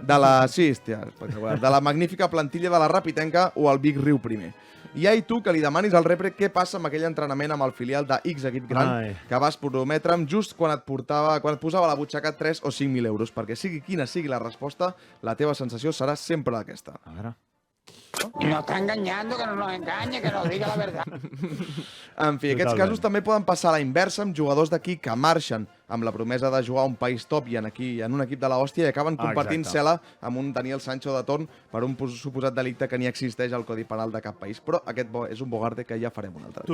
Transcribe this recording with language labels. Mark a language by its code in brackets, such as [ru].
[ca] de la, sí, hòstia, espectacular, de la magnífica plantilla de la Rapitenca o el Vic Riu primer. I ai tu que li demanis al repre què passa amb aquell entrenament amb el filial de X equip gran que vas prometre'm just quan et posava a la butxaca 3 o 5.000 euros, perquè sigui quina sigui la resposta, la teva sensació serà sempre aquesta. A veure. [es] Nos está engañando, que no nos engañe, que nos diga la verdad. [ca] En fi, aquests casos també poden passar a la inversa amb jugadors d'aquí que marxen amb la promesa de jugar a un país top i en un equip de l'hòstia i acaben compartint cel·la amb un Daniel Sancho de torn per un suposat delicte que ni existeix al Codi Penal de cap país. Però aquest és un bogarde que ja farem un altre dia.